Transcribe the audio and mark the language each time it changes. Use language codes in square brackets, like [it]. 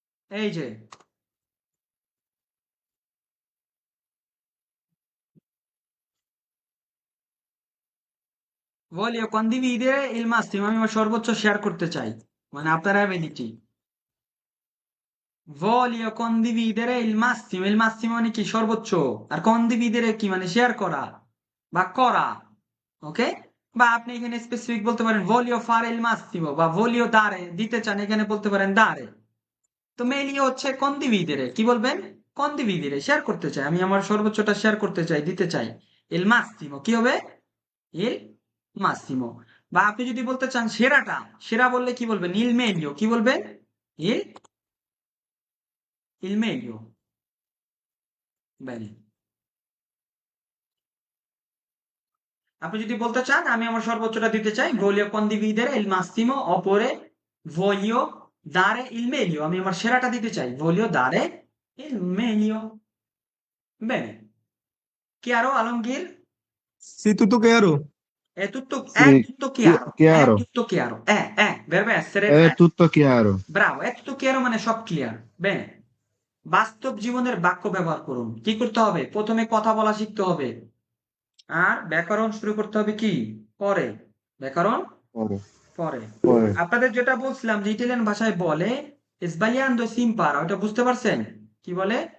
[bn] এই যে [it] voglio condividere il massimo, [bn] আমি আমার সর্বোচ্চ শেয়ার করতে চাই, মানে আপনার ability. [it] voglio condividere il massimo [bn] মানে কি? সর্বোচ্চ। আর condividere কি মানে? শেয়ার করা বা করা। ওকে, বা আপনি এখানে স্পেসিফিক বলতে পারেন [it] voglio fare il massimo [bn] বা [it] voglio dare, [bn] দিতে চান, এখানে বলতে পারেন dare। তো মেইনলি হচ্ছে condividere, কি বলবেন? condividere, শেয়ার করতে চাই, আমি আমার সর্বোচ্চটা শেয়ার করতে চাই, দিতে চাই। [it] il massimo [bn] কি হবে? [it] il massimo। [bn] বা আপনি যদি বলতে চান সেরাটা, সেরা বললে কি বলবেন? il meglio, কি বলবেন? il [it] il meglio. Bene. [bn] আপনি যদি বলতে চান আমি আমার সর্বোচ্চটা দিতে চাই, [it] voglio condividere il massimo oppure voglio dare il meglio, [bn] আমি আমার সেরাটা দিতে চাই, [it] voglio dare il meglio. Bene. Chiaro Alongir? Sì, tutto chiaro? È tutto Sì, chiaro, è chiaro. tutto chiaro, verbo essere, È tutto chiaro. bravo, è tutto chiaro [bn] মানে সব clear. Bene. বাস্তব জীবনের বাক্য ব্যবহার করুন। কি করতে হবে? প্রথমে কথা বলা শিখতে হবে, আর ব্যাকরণ শুরু করতে হবে কি পরে, ব্যাকরণ [it] Poi, [bn] পরে। [it] poi, [bn] আপনাদের যেটা বলছিলাম যে ইটালিয়ান ভাষায় বলে [it] sbagliando si impara, [bn] ওটা বুঝতে পারছেন কি বলে?